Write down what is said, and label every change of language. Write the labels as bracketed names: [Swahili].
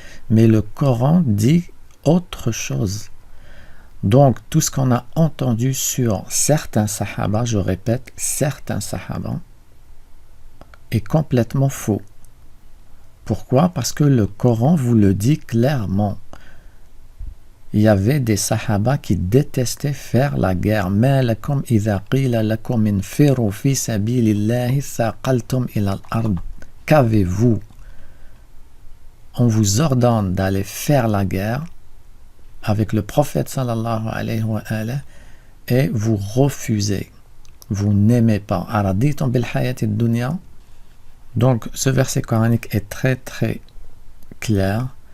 [French] Mais le Coran dit autre chose. Donc, tout ce qu'on a entendu sur certains Sahaba, je répète, certains Sahaba, est complètement faux. Pourquoi? Parce que le Coran vous le dit clairement. Il y avait des Sahaba qui détestaient faire la guerre. [Arabic] ما لكم إذا قيل لكم انفروا في سبيل الله ثاقلتم إلى الأرض. [French] Qu'avez-vous? On vous ordonne d'aller faire la guerre avec le prophète sallallahu alayhi wa alayhi et vous refusez. Vous n'aimez pas. [Arabic] أرضيتم بالحياة الدنيا. [French] Donc ce verset coranique est très très clair.